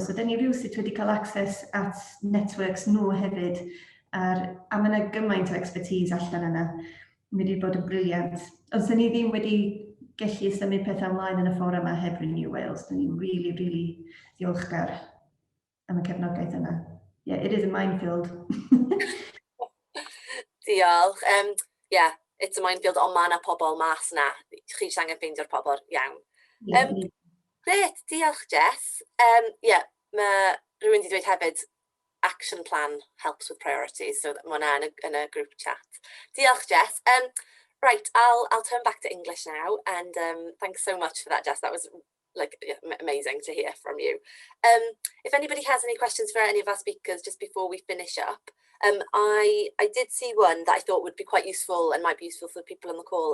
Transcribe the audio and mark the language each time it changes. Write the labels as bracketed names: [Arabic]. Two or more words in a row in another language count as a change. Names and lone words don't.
[Welsh] So da ni rhywsut wedi cael access at networks nhw hefyd, a mae yna gymaint o expertise allan yna. Mae wedi bod yn briliant. Ond sy'n ni ddim wedi gallu symud pethau ymlaen yn y ffordd yma heb Renew Wales. Da ni'n really ddiolchgar am y cefnogaeth yna. [English] Yeah, it is a minefield. Diolch. It's a minefield, [Welsh] ond mae yna pobl mas na. Chi jyst angen ffeindio'r pobl iawn. Gret, diolch Jess. Mae rhywun wedi dweud hefyd, [English] action plan helps with priorities, so [Welsh] mae hwnna [English] in a group chat. [Welsh] Diolch Jess. [English] Right, I'll turn back to English now, and thanks so much for that, Jess. That was like, yeah, amazing to hear from you. If anybody has any questions for any of our speakers just before we finish up, I did see one that I thought would be quite useful and might be useful for people on the call.